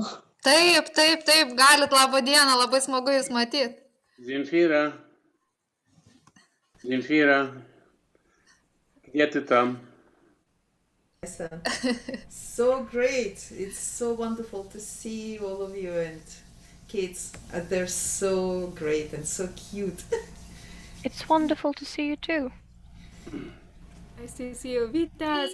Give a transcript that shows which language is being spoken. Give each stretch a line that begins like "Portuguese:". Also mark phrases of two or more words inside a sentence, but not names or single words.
Lithuanian: Taip, galit, labą dieną, labai smagu jūs matyti.
Russian: Земфира, где ты там?
English: So great. It's so wonderful to see all of you and kids. They're so great and so cute. It's wonderful to see you too. Nice to see you, Vitas.